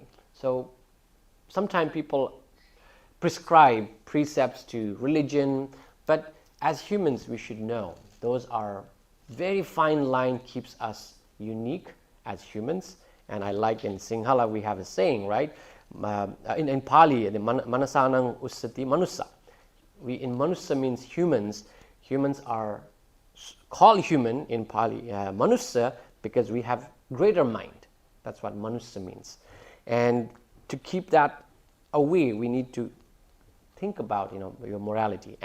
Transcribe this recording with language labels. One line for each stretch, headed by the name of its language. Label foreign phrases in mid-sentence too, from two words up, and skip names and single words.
English: So sometimes people prescribe precepts to religion, but as humans we should know those are very fine line, keeps us unique as humans. And I like in Sinhala we have a saying, right? In Pali, the
Pali: manasanang usati manusa.
English: In manusa means humans. Humans are called human in Pali, Manusya, because we have greater mind. That's what Manusya means. And to keep that away, we need to think about your morality.